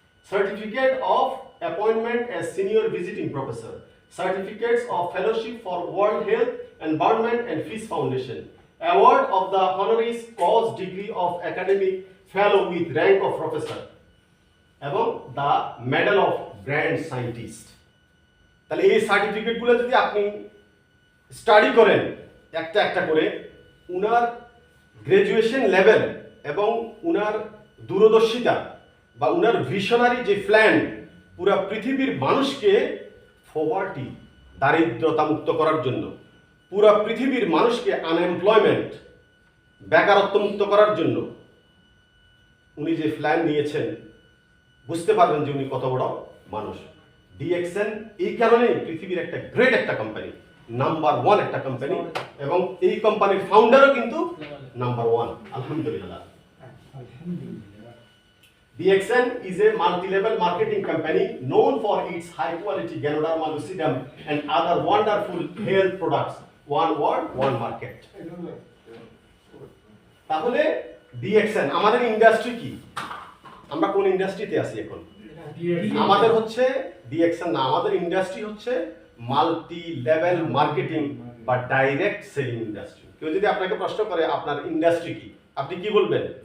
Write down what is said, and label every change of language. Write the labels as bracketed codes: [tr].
[en] Certificate of appointment as senior visiting professor, certificates of fellowship for World Health, Environment and Peace Foundation, award of the honoris cause degree of academic fellow with rank of professor, এবং the medal of grand scientist। [bn] তাহলে এই সার্টিফিকেটগুলো যদি আপনি study করেন একটা একটা করে, উনার গ্রাজুয়েশন লেভেল এবং উনার দূরদর্শিতা বা উনার ভিশনারি যে প্ল্যান, পুরা পৃথিবীর মানুষকে পভার্টি, দারিদ্রতা মুক্ত করার জন্য, পুরো পৃথিবীর মানুষকে আনএমপ্লয়মেন্ট, বেকারত্ব মুক্ত করার জন্য উনি যে প্ল্যান নিয়েছেন, বুঝতে পারবেন যে উনি কত বড় মানুষ। DXN এই কারণেই পৃথিবীর একটা গ্রেট একটা কোম্পানি, নাম্বার 1 একটা কোম্পানি, এবং এই কোম্পানির ফাউন্ডারও কিন্তু নাম্বার 1। আলহামদুলিল্লাহ। [en] DXN is a multi-level marketing company known for its high-quality Ganoderma lucidum and other wonderful health products. One word, one market. [bn] তাহলে DXN আমাদের ইন্ডাস্ট্রি কি? আমরা কোন ইন্ডাস্ট্রিতে আছি এখন? আমাদের হচ্ছে DXN না, আমাদের ইন্ডাস্ট্রি হচ্ছে মাল্টি লেভেল মার্কেটিং বা ডাইরেক্ট সেলিং ইন্ডাস্ট্রি। কেউ যদি আপনাকে প্রশ্ন করে আপনার ইন্ডাস্ট্রি কি, আপনি কি বলবেন?